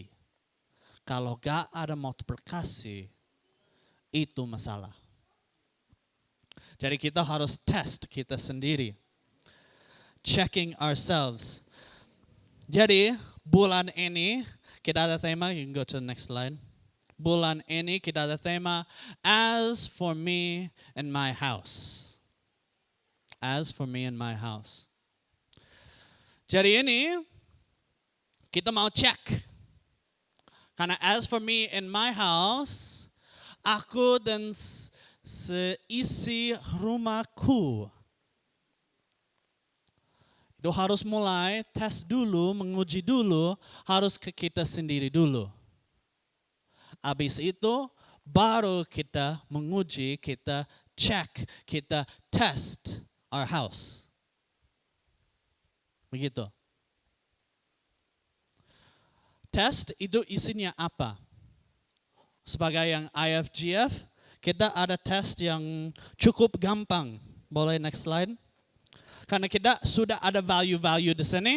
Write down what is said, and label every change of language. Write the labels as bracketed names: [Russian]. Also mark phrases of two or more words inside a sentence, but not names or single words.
[Indonesian] Kalau gak ada multiplikasi, itu masalah. Jadi kita harus test kita sendiri. [English] Checking ourselves. [Indonesian] Jadi bulan ini kita ada tema, [English] you can go to the next slide. [Indonesian] Bulan ini kita ada tema, [English] As for me and my house. As for me and my house. [Indonesian] Jadi ini kita mau cek. [English] Karena as for me and my house, [Indonesian] aku dan seisi rumahku. Itu harus mulai tes dulu, menguji dulu, harus ke kita sendiri dulu. Habis itu baru kita menguji, kita cek, kita [English] test our house. [Indonesian] Begitu. Test itu isinya apa? Sebagai yang IFGF, kita ada test yang cukup gampang. Boleh [English] next slide? [Indonesian] Karena kita sudah ada value-value di sini.